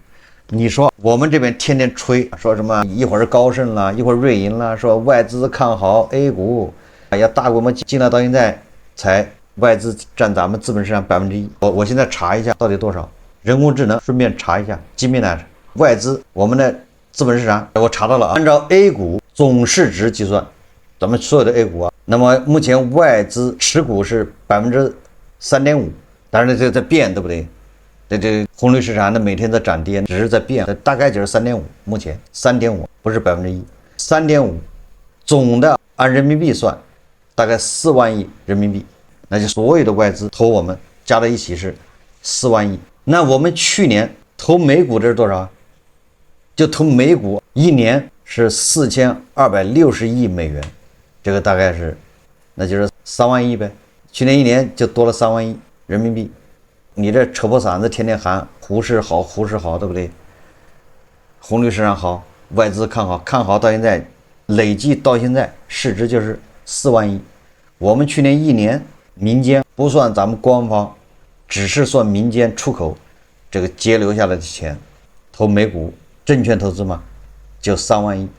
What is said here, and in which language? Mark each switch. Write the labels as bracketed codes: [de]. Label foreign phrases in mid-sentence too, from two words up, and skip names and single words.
[zh] 你說我們這邊天天吹說什麼，一會兒高盛啦，一會兒瑞銀啦，說外資看好 A 股，要大規模進來，到現在才外資占咱們資本市場1%。我現在查一下到底多少，人工智能順便查一下，机密來着。外資我們的資本市場我查到了，按照 A 股總市值計算，咱们所有的 A 股啊，那麼目前外資持股是3.5%，当然这在變，對不對？這紅綠市場的每天在漲跌，只是在變，大概就是3.5%，目前3.5%，不是1%，3.5%，總的按人民幣算，大概4萬億人民幣，那就所有的外資投我們加在一起是4萬億。那我們去年投美股這是多少？就投美股一年是4260億美元，這個大概是，那就是3萬億唄。去年一年就多了3萬億人民幣。你這扯破嗓子天天喊股市好，股市好，對不對？紅綠市場好，外資看好，看好到現在累計到現在市值就是4萬億。我們去年一年民間不算咱們官方，只是算民間出口這個節流下來的錢，投美股證券投資嘛，就3萬億。